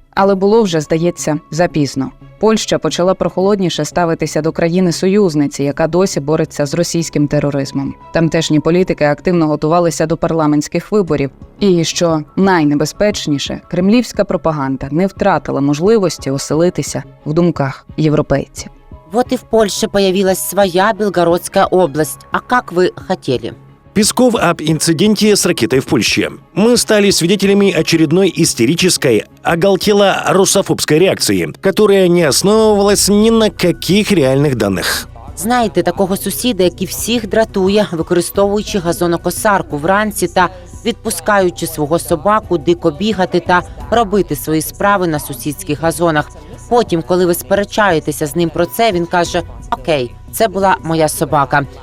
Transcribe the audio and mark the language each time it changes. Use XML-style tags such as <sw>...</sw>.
<uk>Але було вже, здається, запізно. Польща почала прохолодніше ставитися до країни-союзниці, яка досі бореться з російським тероризмом. Тамтешні політики активно готувалися до парламентських виборів. І, що найнебезпечніше, кремлівська пропаганда не втратила можливості оселитися в думках європейців.</uk> <ru>Вот и в Польше появилась своя Белгородская область. А как вы хотели? Песков об инциденте с ракетой в Польше. Мы стали свидетелями очередной истерической, оголтело-русофобской реакции, которая не основывалась ни на каких реальных данных.</ru> <uk>Знаєте, такого сусіда, який всіх дратує, використовуючи газонокосарку вранці та відпускаючи свого собаку дико бігати та робити свої справи на сусідських газонах. Потім, коли ви сперечаєтеся з ним про це, він каже: «Окей, це була моя собака».</uk>